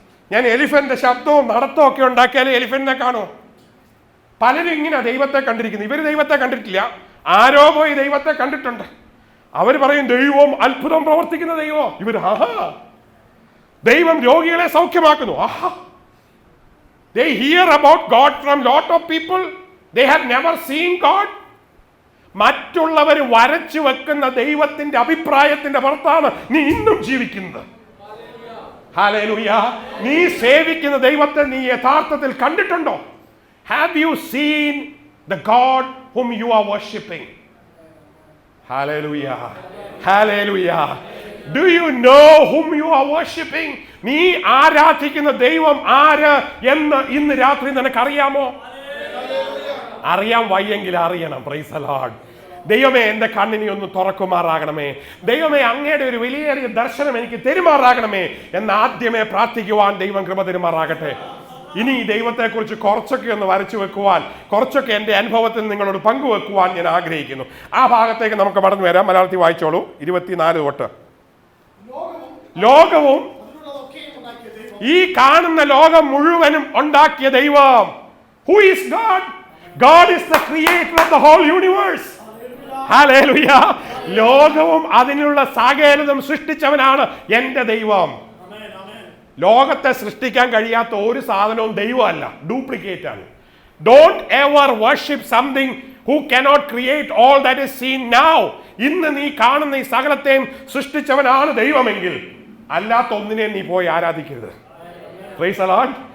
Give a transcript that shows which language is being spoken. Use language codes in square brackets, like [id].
[ml] ഞാൻ എലിഫന്റിന്റെ ശബ്ദവും നടത്തവും ഒക്കെ ഉണ്ടാക്കിയാലും എലിഫന്റിനെ കാണുമോ? പലരും ഇങ്ങനെ ദൈവത്തെ കണ്ടിരിക്കുന്നു. ഇവർ ദൈവത്തെ കണ്ടിട്ടില്ല, ആരോ പോയി ദൈവത്തെ കണ്ടിട്ടുണ്ട്. അവർ പറയും ദൈവം അത്ഭുതം പ്രവർത്തിക്കുന്ന ദൈവം. ഇവർ ആഹാ, ദൈവം രോഗികളെ സൗഖ്യമാക്കുന്നു, ആഹാ. [en] They hear about God from lot of people. They have never seen God. [ml] മറ്റുള്ളവർ വരച്ചു വെക്കുന്ന ദൈവത്തിന്റെ അഭിപ്രായത്തിന്റെ പുറത്താണ് നീ ഇന്നും ജീവിക്കുന്നത്. ഹല്ലേലൂയ. നീ സേവിക്കുന്ന ദൈവത്തെ നീ യഥാർത്ഥത്തിൽ കണ്ടിട്ടുണ്ടോ? [en] Have you seen the God whom you are worshipping? Hallelujah. Hallelujah. Do you know whom you are worshipping? [ml] നീ ആരാധിക്കുന്ന ദൈവം ആര് എന്ന് ഇന്ന് രാത്രി നിനക്കറിയാമോ? അറിയാൻ വയ്യെങ്കിൽ അറിയണം. [en] Praise the Lord. [ml] ദൈവമേ, എൻ്റെ കണ്ണിനെ ഒന്ന് തുറക്കുമാറാകണമേ. ദൈവമേ, അങ്ങയുടെ ഒരു വലിയേറിയ ദർശനം എനിക്ക് തരുമാറാകണമേ എന്ന് ആദ്യമേ പ്രാർത്ഥിക്കുവാൻ ദൈവം കൃപ തരുമാറാകട്ടെ. ഇനി ഈ ദൈവത്തെക്കുറിച്ച് കുറച്ചൊക്കെ ഒന്ന് വരച്ചു വെക്കുവാൻ, കുറച്ചൊക്കെ എൻ്റെ അനുഭവത്തിൽ നിങ്ങളോട് പങ്കുവെക്കുവാൻ ഞാൻ ആഗ്രഹിക്കുന്നു. ആ ഭാഗത്തേക്ക് നമുക്ക് മടങ്ങി വരാം. മലയാളത്തിൽ വായിച്ചോളൂ, 24 തൊട്ട്. ലോകവും ഈ കാണുന്ന ലോകം മുഴുവനും ഉണ്ടാക്കിയ ദൈവം. [en] Who is God? God is the creator of the whole universe. Hallelujah. [ml] ലോകവും അതിനുള്ള സകലതും സൃഷ്ടിച്ചവനാണ് എൻ്റെ ദൈവം. ലോകത്തെ സൃഷ്ടിക്കാൻ കഴിയാത്ത ഒരു സാധനവും ദൈവമല്ല, ഡ്യൂപ്ലിക്കേറ്റ് ആണ്. [en] Don't ever worship something who cannot create all that is seen now. [ml] ഇന്ന് നീ കാണുന്ന ഈ സകലത്തെയും സൃഷ്ടിച്ചവനാണ് ദൈവമെങ്കിൽ അല്ലാത്ത ഒന്നിനെ നീ പോയി ആരാധിക്കരുത്. [en] Praise the Lord.